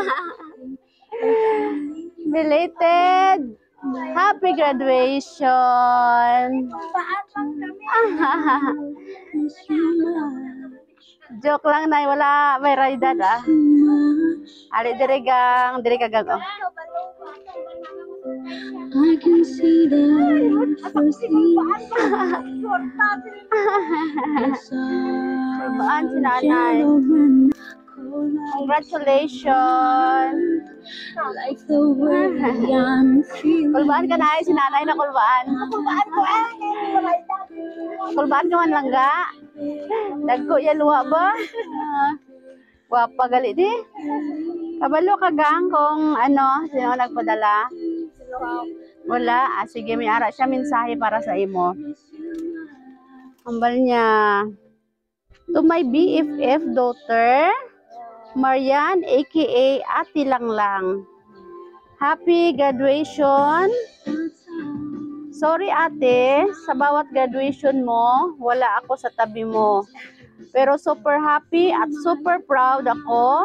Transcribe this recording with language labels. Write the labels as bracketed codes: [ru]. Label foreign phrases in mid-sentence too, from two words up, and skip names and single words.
[en] Belated! Happy graduation! [hil] Joke lang na, wala may rayda da. Ali dire gang, oh. [en] I can see the first [hil] Kulbaan si nanay. [en] Congratulations! like the way I'm feeling. [hil] Kulbaan ka na si nanay na kulbaan. Kulbaan ka man lang ga. Dagko ya luwa ba? Wapa gali di. Kabalo ka gang kung sino nagpadala? Wala. Sige, may ara siya mensahe para sa imo. Ambal niya. [en] To my BFF daughter, Marian aka Ate Langlang. Happy graduation. [tl] Sorry ate, sa bawat graduation mo, wala ako sa tabi mo. Pero super happy at super proud ako.